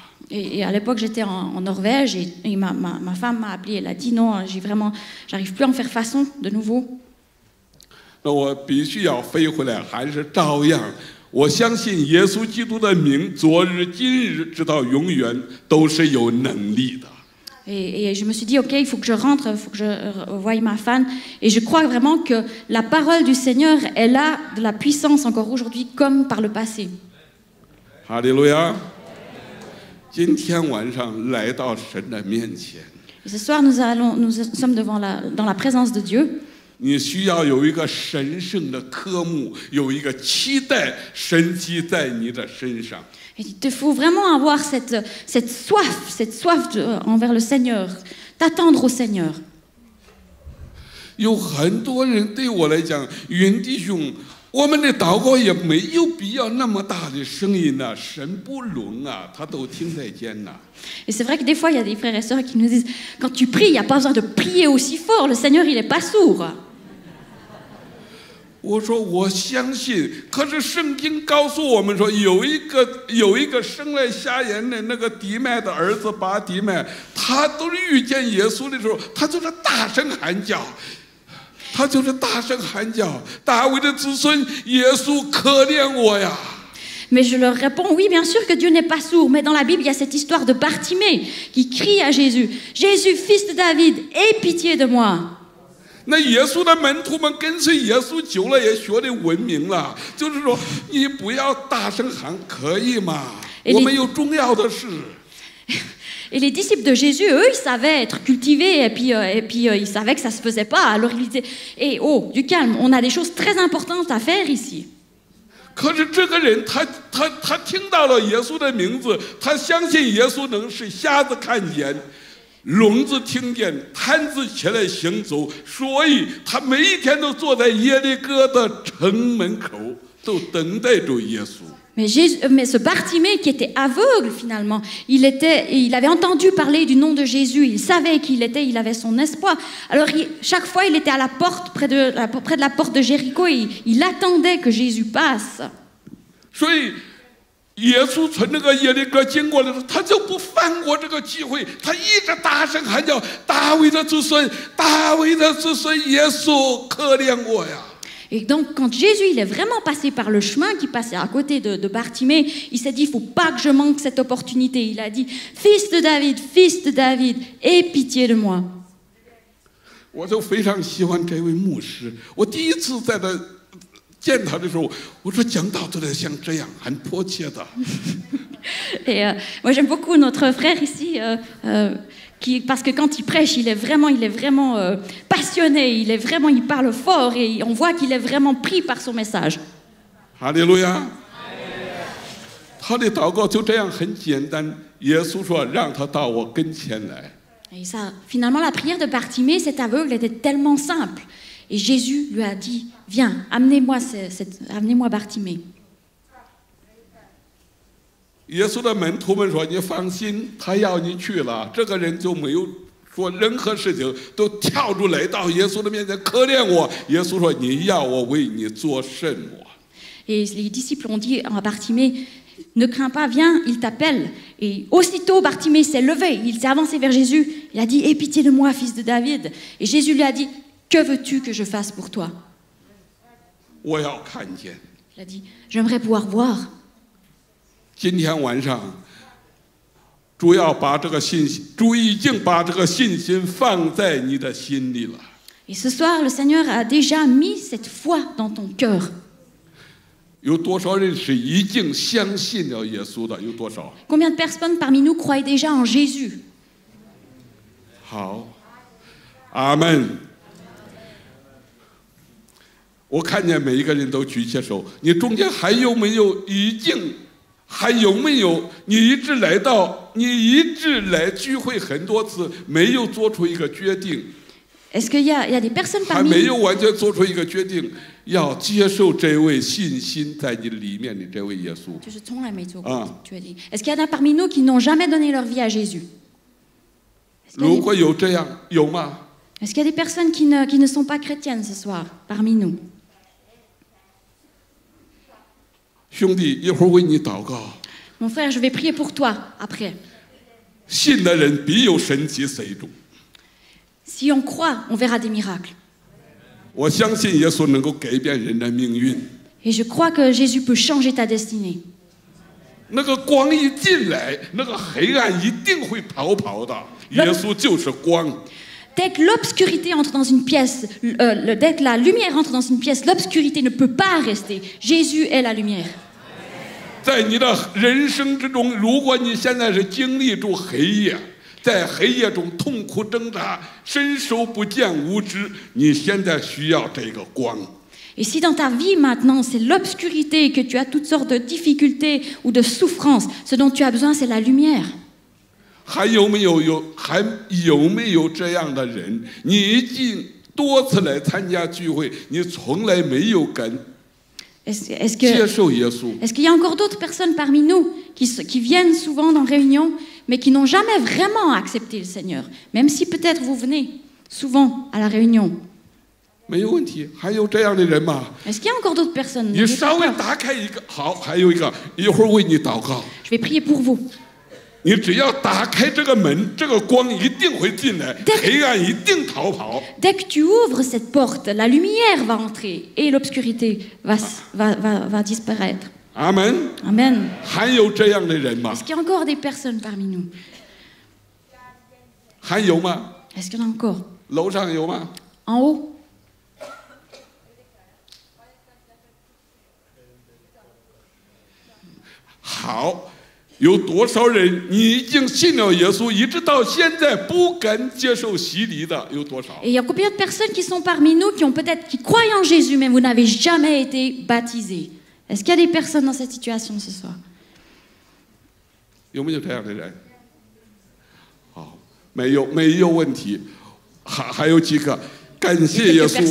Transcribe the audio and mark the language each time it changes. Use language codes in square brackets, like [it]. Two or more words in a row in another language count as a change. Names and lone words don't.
[fr] Et à l'époque, j'étais en Norvège et ma femme m'a appelée. Elle a dit non, j'arrive plus à en faire façon de nouveau. [zh] 那我必须要飞回来，还是照样。我相信耶稣基督的名，昨日、今日，直到永远，都是有能力的。 [fr] Et je me suis dit, ok, il faut que je rentre, il faut que je voie ma femme. Et je crois vraiment que la parole du Seigneur, elle a de la puissance encore aujourd'hui, comme par le passé. [zh] 哈利路亚！今天晚上来到神的面前， [fr] Et ce soir, nous sommes dans la présence de Dieu. [zh] 你需要有一个神圣的科目，有一个期待神迹在你的身上。 [fr] Et il te faut vraiment avoir cette soif envers le Seigneur, t'attendre au Seigneur. [zh] 有很多人对我来讲，云弟兄，我们的祷告也没有必要那么大的声音呐、神不聋啊，他都听得见呐、 [fr] Et c'est vrai que des fois, il y a des frères et sœurs qui nous disent, quand tu pries, il n'y a pas besoin de prier aussi fort, le Seigneur, il n'est pas sourd. [zh] 我说我相信，可是圣经告诉我们说，有一个生来瞎眼的那个迪麦的儿子巴迪麦，他都遇见耶稣的时候，他就是大声喊叫，大卫的子孙，耶稣可怜我呀！ [fr] Mais je leur réponds, oui, bien sûr que Dieu n'est pas sourd, mais dans la Bible, il y a cette histoire de Bartimée qui crie à Jésus, Jésus, fils de David, aie pitié de moi. [zh] 那耶稣的门徒们跟随耶稣久了，也学得文明了，就是说，你不要大声喊，可以吗？我们有重要的事。 [fr] Et les disciples de Jésus, eux, ils savaient être cultivés et puis ils savaient que ça se faisait pas. Alors ils disaient, eh, oh, du calme, on a des choses très importantes à faire ici. [zh] 可是这个人他听到了耶稣的名字，他相信耶稣能使瞎子看见，聋子听见，瘫子起来行走，所以他每一天都坐在耶利哥的城门口，都等待着耶稣。 [fr] Mais ce Bartimée qui était aveugle finalement, il avait entendu parler du nom de Jésus, il savait qui il était, il avait son espoir. Alors chaque fois il était à la porte, près de la porte de Jéricho et il attendait que Jésus passe. [zh] 所以耶稣从那个耶利哥经过的时候，他就不放过这个机会，他一直大声喊叫：“大卫的子孙，大卫的子孙，耶稣可怜我呀！” [fr] Et donc, quand Jésus il est vraiment passé par le chemin qui passait à côté de Bartimée, il s'est dit, il ne faut pas que je manque cette opportunité. Il a dit, fils de David, aie pitié de moi. [zh] 我就非常喜欢这位牧师。我第一次在他见他的时候，我说讲道都得像这样，很迫切的。 [fr] Et moi, j'aime beaucoup notre frère ici. Parce que quand il prêche, il est vraiment passionné, il parle fort et on voit qu'il est vraiment pris par son message. Alléluia. [zh] 他的祷告就这样很简单，耶稣说让他到我跟前来。 [fr] Et ça, finalement, la prière de Bartimée, cet aveugle, était tellement simple. Et Jésus lui a dit, viens, amenez-moi Bartimée. [zh] 耶稣的门徒们说：“你放心，他要你去了。” 这个人就没有说任何事情，都跳出来到耶稣的面前，可怜我。耶稣说：“你要我为你做什么？” [fr] Et les disciples ont dit à Bartimée, ne crains pas, viens, il t'appelle. Et aussitôt, Bartimée s'est levé, il s'est avancé vers Jésus. Il a dit, aie pitié de moi, fils de David. Et Jésus lui a dit, que veux-tu que je fasse pour toi? [zh] 我要看见。 [fr] Il a dit, j'aimerais pouvoir voir. [zh] 今天晚上，主已经把这个信心放在你的心里了。 [fr] Et ce soir, le Seigneur a déjà mis cette foi dans ton cœur. [zh] 有多少人是已经相信了耶稣的？有多少？ [fr] Combien de personnes parmi nous croient déjà en Jésus? [zh] 好，阿门。我看见每一个人都举起手，你中间还有没有你一直来聚会很多次，没有做出一个决定？ [fr] Est-ce qu'il y a des personnes [zh] 还 [fr] parmi [zh] 没 [fr] nous? [zh] 有完全做出一个决定， 要接受这位信心在你里面的这位耶稣。就是从来没做过， [fr] tu as dit. Est-ce qu'il y en a parmi nous qui n'ont jamais donné leur vie à Jésus? [zh] 如果有这样，有吗？ [fr] Est-ce qu'il y a des personnes qui ne sont pas chrétiennes ce soir parmi nous? [zh] 兄弟，一会儿为你祷告。 [fr] Mon frère, je vais prier pour toi après. [zh] 信的人必有神迹随主。 [fr] Si on croit, on verra des miracles. [zh] 我相信耶稣能够改变人的命运。 [fr] Et je crois que Jésus peut changer ta destinée. [zh] 那个光一进来，那个黑暗一定会逃跑的。耶稣就是光。 [fr] Dès que l'obscurité entre dans une pièce, dès que la lumière entre dans une pièce, l'obscurité ne peut pas rester. Jésus est la lumière. [zh] 在你的人生之中，如果你现在是经历住黑夜，在黑夜中痛苦挣扎，伸手不见五指，你现在需要这个光。 [fr] Et si dans ta vie maintenant, c'est l'obscurité, que tu as toutes sortes de difficultés ou de souffrances, ce dont tu as besoin, c'est la lumière. [zh] 还有没有这样的人？你已经多次来参加聚会，你从来没有跟 [fr] Est-ce [zh] 接受耶稣。 [fr] qu'il y a encore d'autres personnes parmi nous qui viennent souvent dans réunion, mais qui n'ont jamais vraiment accepté le Seigneur, même si peut-être vous venez souvent à la réunion? [zh] 没有问题，还有这样的人吗？ [fr] Est-ce qu'il y a encore d'autres personnes? [zh] 你稍微打开一个，好，还有一个，一会儿为你祷告。 [fr] Je vais prier pour vous. [zh] 你只要打开这个门，这个光一定会进来，黑暗一定逃跑。 [fr] Dès que tu ouvres cette porte, la lumière va entrer et l'obscurité va disparaître. Amen. Amen. [zh] 还有这样的人吗？ [fr] Est-ce qu'il y a encore des personnes parmi nous? [zh] 还有吗？ [fr] Est-ce qu'il y en a encore? [zh] 楼上有吗？ [fr] En haut? [zh] 好。有多少人你已经信了耶稣，一直到现在不敢接受洗礼的有多少？ [fr] Et il y a combien de personnes qui sont parmi nous qui croient en Jésus, mais vous n'avez jamais été baptisés? Est-ce qu'il y a des personnes dans cette situation ce soir? [zh] 有没有这样的人？好，没有问题。还有几个，感谢耶稣。